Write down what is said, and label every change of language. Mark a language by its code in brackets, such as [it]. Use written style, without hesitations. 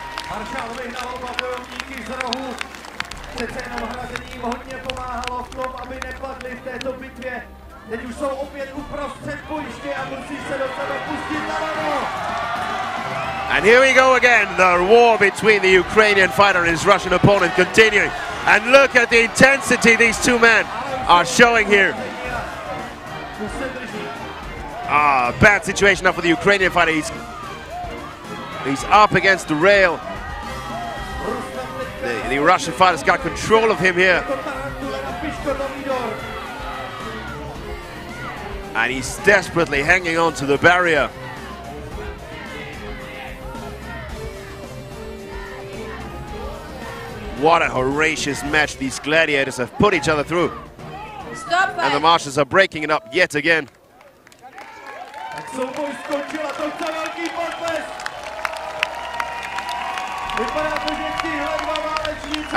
[cs] Maršál vyhnal oba bojovníky z rohu. Přece jenom hrazením hodně pomáhalo v tom, aby nepadli v této bitvě. Teď už jsou opět uprostřed bojiště a musí se do sebe pustit na ranu. [en] And here we go again, the war between the Ukrainian fighter and his Russian opponent continuing. And look at the intensity these two men are showing here. Bad situation now for the Ukrainian fighter. He's up against the rail. The Russian fighter's got control of him here. And he's desperately hanging on to the barrier. What a horrendous match these gladiators have put each other through. Stop And the fight. Marshals are breaking it up yet again. [cs] Souboj skončil a to chce velký potlesk. Vypadá to, že tyhle dva válečníci...